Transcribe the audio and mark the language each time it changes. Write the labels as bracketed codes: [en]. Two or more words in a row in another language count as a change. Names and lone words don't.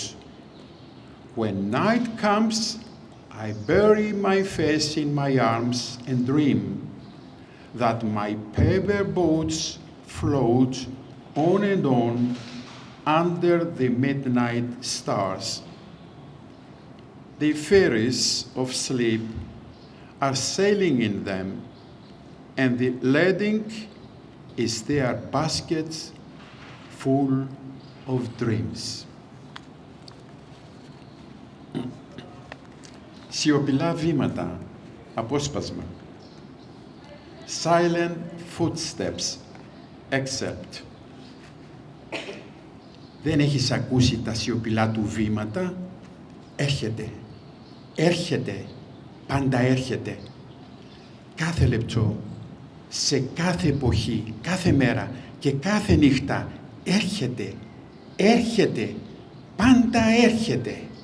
[en] When night comes, I bury my face in my arms and dream that my paper boats float on and on under the midnight stars. The ferries of sleep are sailing in them, and the lading is their baskets full of dreams. [el] Σιωπηλά βήματα, απόσπασμα. [en] Silent footsteps, except. [el] Δεν έχεις ακούσει τα σιωπηλά του βήματα? Έρχεται, έρχεται, πάντα έρχεται. Κάθε λεπτό, σε κάθε εποχή, κάθε μέρα και κάθε νύχτα έρχεται, έρχεται, πάντα έρχεται.